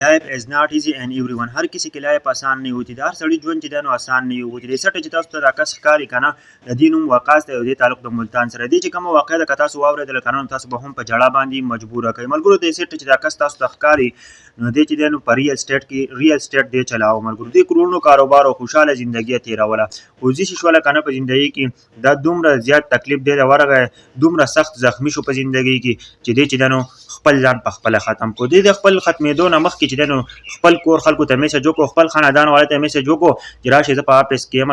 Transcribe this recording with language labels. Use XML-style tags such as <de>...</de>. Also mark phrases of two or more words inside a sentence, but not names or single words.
<en>life is not easy and everyone</en> <ur>ہر کسی کی لائف آسان نہیں ہوتی</ur> <ps>هر سړی ژوند چې دی نو آسان نه وي د سټ چې تاسو ته دا کس ښکاري که نه د دې نوم وقاص دی او دې تعلق د ملتان سره دی چې کومه واقعه ده که تاسو واورېدله که نه تاسو به هم په ژړا باندې مجبوره کوي ملګرو د سټ چې دا کس تاسو ته ښکاري نو دی چې دی نو په ریل سټیټ کې ریل سټیټ دی چلاو ملګرو دی کروڑونو کاروبار او خوشحاله زندګي یې تېروله خو ځي شوله که نه په زندګي کې دا دومره زیات تکلیف دی ورغی دومره سخت زخمی شو په زندګي کې چې دی چې دی نو خپل ځان په خپله ختم کړو دی د خپل ختمېدو نه مخکې چې دی نو خپل کور خلکو ته میسج وکړو خپل خاندان والو ته میسج وکړو چې راشئ زه په آفس کې یم</ps>